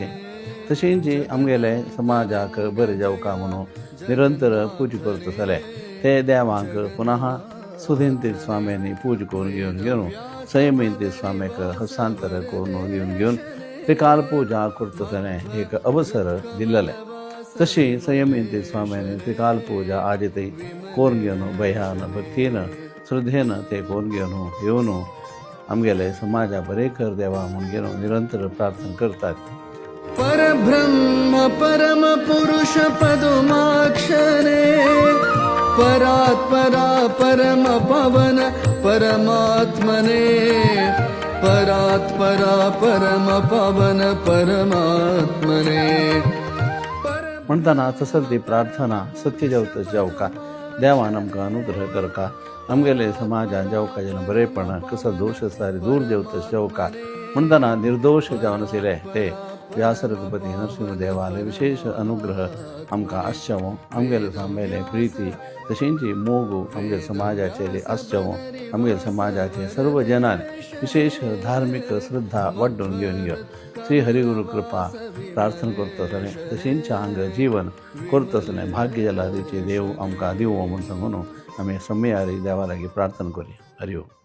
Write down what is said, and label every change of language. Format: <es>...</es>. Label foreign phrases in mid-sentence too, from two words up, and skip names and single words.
<kok>तशेंच आमगेले समाजाक बरें जावका म्हणून निरंतर पूज करतले ते देवाक पुनः सुधींतीर्थ स्वामींनी पूज करून घेवन संयमीतीर्थ स्वामीक हस्तांतर करून घेवन त्रिकाल पूजा करतले एक अवसर दिल्ले. तशी संयमीतीर्थ स्वामींनी त्रिकाल पूजा आज ते करून घेवन भयान भक्तीन श्रद्धेन ते करून घेवन आमगेले समाजा बरे कर देवा म्हणून घेवन निरंतर प्रार्थना करतात.</kok> <sa>परब्रह्म परम पुरुष पदुमाक्षरे परात्परा परम पवन परमात्मने परात्परा परम पवन परमात्मने.</sa> <kok>म्हणताना तसंच ती प्रार्थना सत्य जावका देवान आमकां अनुग्रह करका आमगेले समाजान जावका जेन्ना बरेपण कसो दोश सारी दूर जेवतस जावका म्हणताना निर्दोष जावन आशिल्ले ते व्यासरघुपती नरसिंह देवाले विशेष अनुग्रह आमकां आसचेवो. आमगेले स्वामीले प्रिती तशींची मोग आमगे समाजाचे आसचेवो. आमगे समाजाचे सर्व जनांनी विशेष धार्मिक श्रद्धा वाडून घेवन श्री हरिगुरु कृपा प्रार्थना करतसले तशींच हांग जीवन करतसले भाग्य जाल्यारीचे देव आमकां दिवो म्हूण सांगून आमी सम्यारी देवा लागीं प्रार्थना करी.</kok> <sa>हरि ओम.</sa>